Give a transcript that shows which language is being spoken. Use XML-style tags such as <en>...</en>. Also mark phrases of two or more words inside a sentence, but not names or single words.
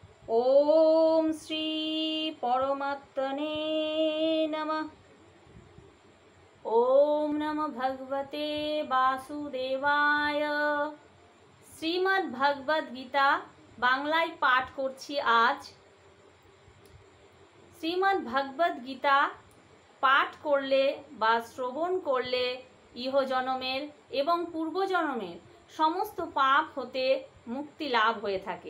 <sa>ओम श्री परमात्मने नमः। ओम नमः भगवते वासुदेवाय।</sa> <bn>শ্রীমদ্ ভগবদ গীতা বাংলায় পাঠ করছি আজ। শ্রীমদ্ ভগবদ গীতা পাঠ করলে বা শ্রবণ করলে ইহজনমের এবং পূর্বজন্মের সমস্ত পাপ হতে মুক্তি লাভ হয়ে থাকে।</bn>